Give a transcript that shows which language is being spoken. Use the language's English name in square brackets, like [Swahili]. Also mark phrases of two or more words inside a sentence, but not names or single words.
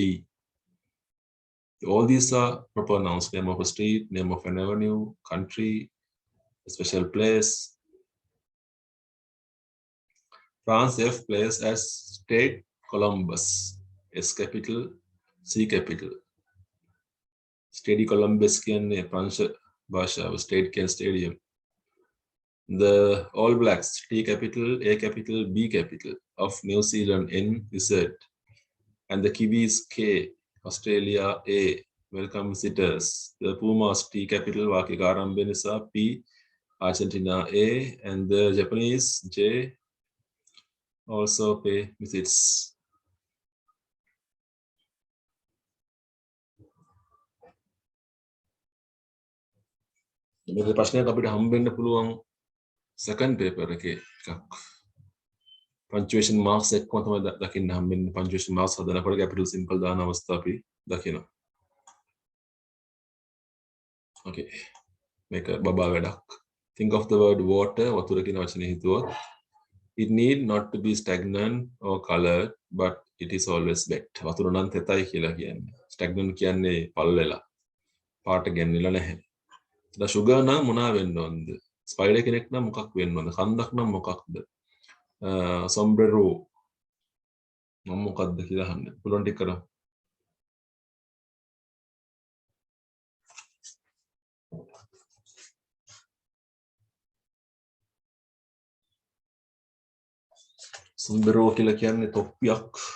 [English] All these are proper nouns: name of a street, name of an avenue, country, a special place. France F plays as Stade Columbus, S capital, C capital. [Sinhala] Stade Columbus කියන්නේ ප්‍රංශ භාෂාව, Stade කියන්නේ stadium. [English] The All Blacks T capital, A capital, B capital of New Zealand N Z, and the Kiwis K, Australia A, welcome visitors. The Pumas T capital [Sinhala] වාක්‍යක ආරම්භය නිසා [English] P, Argentina A, and the Japanese J also pay visits. [Sinhala] මේක ප්‍රශ්නයක් අපිට හම්බෙන්න පුළුවන් [English] second paper [Sinhala] එකේ එකක්. [English] punctuation marks [Sinhala] එක්කම තමයි දකින්න හම්බෙන්නේ. [English] punctuation marks [Sinhala] හදනකොට [English] capital simple [Sinhala] දාන අවස්ථා අපි දකිනවා. okay මේක බබා වැඩක්. [English] think of the word water, [Sinhala] වතුර කියන වචනේ හිතුවොත් [English] it need not to be stagnant or colored, but it is always wet. [Sinhala] වතුර නම් තෙතයි කියලා කියන්නේ. stagnant කියන්නේ පල් වෙලා පාට ගැන්විලා නැහැ. sugar නම් මොනවා වෙන්න ඕනද? ස්පයිඩර් කෙනෙක් නම් මොකක් වෙන්න ඕනද? කන්දක් නම් මොකක්ද? sombrero නම් මොකක්ද කියලා අහන්න. පුළුවන් ටික කරමු. sombrero කියලා කියන්නේ තොප්පියක්.